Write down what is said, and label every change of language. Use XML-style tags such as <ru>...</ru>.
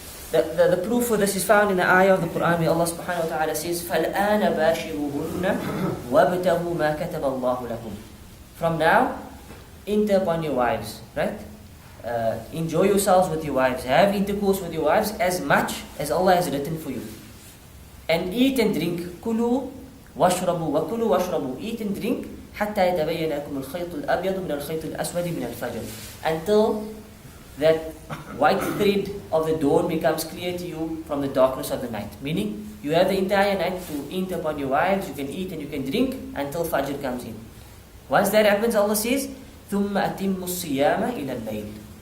<en>The proof for this is found in the ayah of the Quran where Allah subhanahu wa ta'ala says,</en> <ar>فَالْآنَ بَاشِرُهُنَّ وَابْتَغُوا مَا كَتَبَ اللَّهُ لَكُمْ.</ar> <en>From now, enter upon your wives, right? Enjoy yourselves with your wives. Have intercourse with your wives as much as Allah has written for you. And eat and drink.</en> <ar>كُلُوا وَاشْرَبُوا وَكُلُوا وَاشْرَبُوا.</ar> <en>Eat and drink</en> <ar>حَتَّى يَتَبَيَّنَ لَكُمُ الْخَيْطُ الْأَبْيَضُ مِنَ الْخَيْطِ الْأَسْوَدِ مِنَ الْفَجْرِ.</ar> <en>Until that white thread of the dawn becomes clear to you from the darkness of the night. Meaning, you have the entire night to enter upon your wives, you can eat and you can drink until Fajr comes in. Once that happens, Allah says,</en> <ar>ثُمَّ أَتِمُّ الصِّيَامَ إِلَى اللَّيْلِ.</ar>